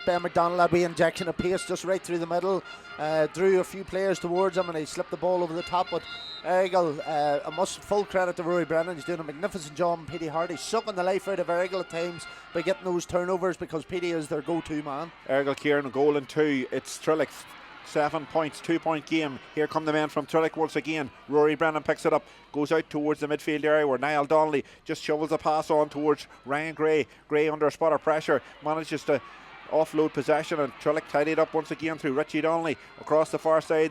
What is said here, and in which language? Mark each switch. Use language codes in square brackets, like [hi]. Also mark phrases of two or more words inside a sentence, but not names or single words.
[en] Ben McDonald had a wee injection of pace just right through the middle, drew a few players towards him, and he slipped the ball over the top. But Errigal, I must full credit to Rory Brennan. He's doing a magnificent job. And Petey Hart, he's sucking the life out of Errigal at times by getting those turnovers, because Petey is their go-to man. Errigal Ciaran, a goal and 2. It's Trillick. 7 points, 2-point game. Here come the men from Trillick once again. Rory Brennan picks it up, goes out towards the midfield area where Niall Donnelly just shovels the pass on towards Ryan Gray. Gray under a spot of pressure manages to offload possession, and Trillick tidied up once again through Richie Donnelly across the far side.